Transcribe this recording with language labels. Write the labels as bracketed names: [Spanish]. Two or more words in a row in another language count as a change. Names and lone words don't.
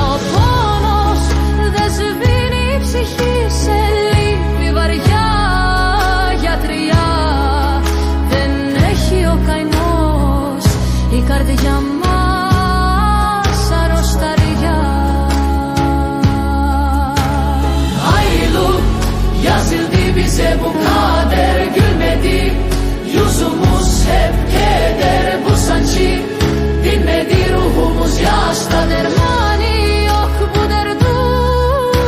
[Greek] Ο πόνος δεν σβήνει η ψυχή, σε λύπη βαριά. Γιατριά δεν έχει ο καημός, η καρδιά μας αρρωσταριά. [Turkish] Ayrılık yazıldı bize bu kader, gülmedi yüzümüz hep keder. Bu sancı dinmedi ruhumuz, yaşta dermanı yok bu derdun.